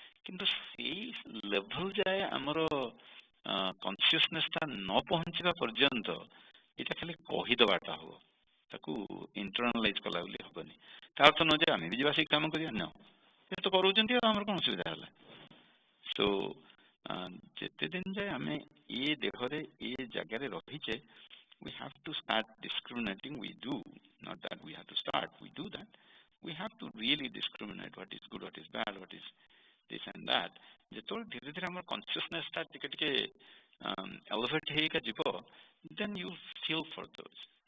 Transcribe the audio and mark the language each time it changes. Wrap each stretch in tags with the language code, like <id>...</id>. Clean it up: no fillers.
<or>କିନ୍ତୁ ସେଇ ଲେଭେଲ ଯାଏ ଆମର କନସିୟସନେସଟା ନ ପହଞ୍ଚିବା ପର୍ଯ୍ୟନ୍ତ ଏଇଟା ଖାଲି କହିଦବାଟା ହବ, ତାକୁ ଇଣ୍ଟରନାଲାଇଜ କଲା ବୋଲି ହବନି। ତା ଅର୍ଥ ନୁହେଁ ଯେ ଆମେ ବି ଯିବା ସେଇ କାମ କରିବା, ନ ସେ ତ କରୁଛନ୍ତି, ଆଉ ଆମର କଣ ଅସୁବିଧା ହେଲା? ସୋ ଯେତେ ଦିନ ଯାଏ ଆମେ ଏ ଦେହରେ ଏ ଜାଗାରେ ରହିଛେ,</or> <en>we have to start discriminating. We do, not that we have to start, we do that. We have to really discriminate what is good, what is bad, what is this and that.</en> <or>ଯେତେବେଳେ ଧୀରେ ଧୀରେ ଆମର କନସିୟସନେସଟା ଟିକେ ଟିକେ elevate ହେଇକା ଯିବ,</or> <en>then you feel for those.</en>